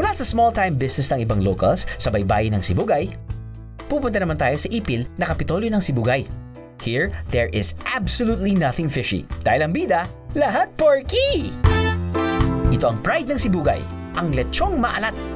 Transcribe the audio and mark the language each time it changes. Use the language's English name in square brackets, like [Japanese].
[Filipino] small-time business ng ibang locals sa baybayin ng Sibugay, pupunta naman tayo sa ipil na kapitolyo ng Sibugay. [English] Here, there is absolutely nothing fishy. [Filipino] Dahil ang bida, lahat porky! Ito ang pride ng Sibugay, ang lechong maalat.